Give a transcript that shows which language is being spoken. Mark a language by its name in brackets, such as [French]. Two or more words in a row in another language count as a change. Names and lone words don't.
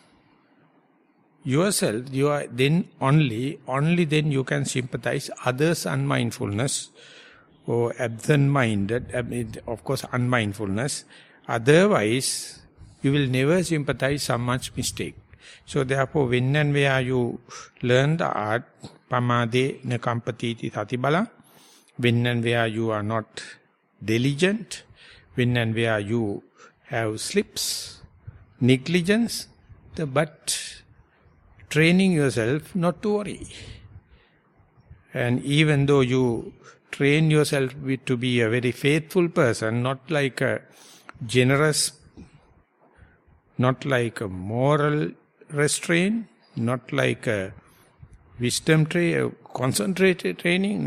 [English] yourself, you are then only then you can sympathize others' unmindfulness or absent-minded, of course unmindfulness. Otherwise, you will never sympathize someone's mistake. So therefore, when and where you learn the art, [Pali] pamade na kampatiti satibala, [English] when and where you are not diligent, when and where you have slips, negligence, but training yourself not to worry. And even though you train yourself to be a very faithful person, not like a generous, not like a moral restraint, not like a wisdom concentrated training.